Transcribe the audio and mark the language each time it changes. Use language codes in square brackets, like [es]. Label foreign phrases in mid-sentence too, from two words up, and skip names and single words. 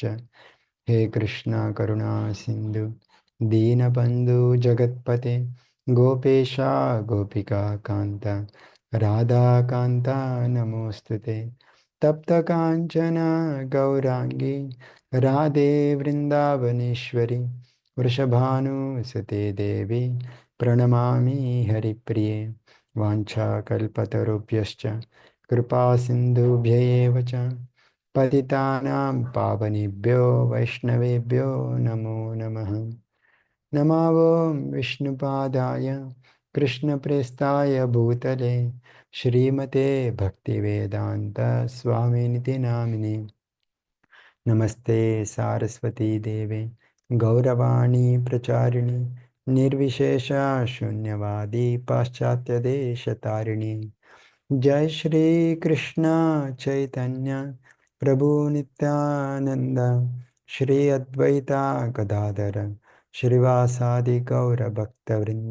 [sa] హే కృష్ణ కరుణా సింధు దీనబంధు జగత్పతే గోపేశ గోపికా కాంత రాధాకాంత నమోస్తుతే. తప్త కాంచన గౌరాంగి రాధే వృందావనేశ్వరి వృషభానుసుతే దేవి ప్రణమామి హరిప్రియ. వాంఛాకల్పతరుభ్యశ్చ కృపా సింధుభ్య ఏవ చ పతితానాం పావనేభ్యో వైష్ణవేభ్యో నమో నమః. నమో ఓం విష్ణుపాదాయ కృష్ణప్రేస్తాయ భూతలే శ్రీమతే భక్తివేదాంత స్వామినితి నామినే. నమస్తే సారస్వతీ దేవే గౌరవాణి ప్రచారిణి నిర్విశేష శూన్యవాది పాశ్చాత్యదేశతారిణి. జై శ్రీ కృష్ణ చైతన్య ప్రభు నిత్యానంద శ్రీ అద్వైత గదాధర శ్రీవాసాది గౌర భక్తవృంద.